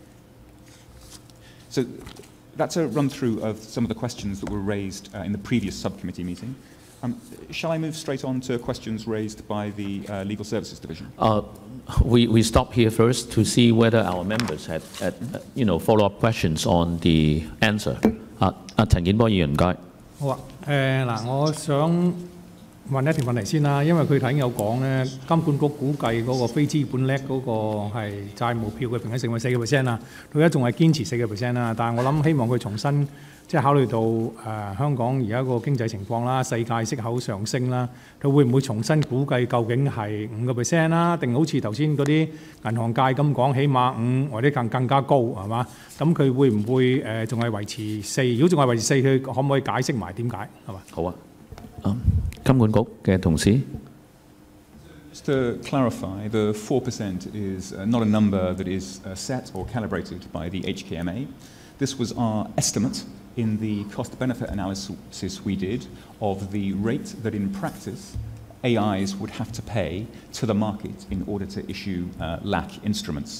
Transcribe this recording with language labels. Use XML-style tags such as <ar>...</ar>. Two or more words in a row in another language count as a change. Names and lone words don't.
<en>So that's a run-through of some of the questions that were raised in the previous subcommittee meeting. Shall I move straight on to questions raised by the Legal Services Division? We stop here first to see whether our members had follow-up questions on the answer.</en> <yue>陳健波議員，唔該。好啊，嗱，我想問一條問題先啦，因為佢頭先有講咧，金管局估計嗰個非資本叻嗰個係債務票嘅平均成本4%啦，佢而家仲係堅持4%啦。但係我諗希望佢重新即係考慮到香港而家個經濟情況啦、世界息口上升啦，佢會唔會重新估計究竟係5%啦，定好似頭先嗰啲銀行界咁講，起碼5或者更加高係嘛？咁佢會唔會仲係維持4？如果仲係維持4，佢可唔可以解釋埋點解係嘛？好啊。金管局嘅同事。</yue> <en>Just to clarify, the 4% is not a number that is set or calibrated by the HKMA. This was our estimate in the cost-benefit analysis we did of the rate that in practice AIs would have to pay to the market in order to issue LAC instruments.</en>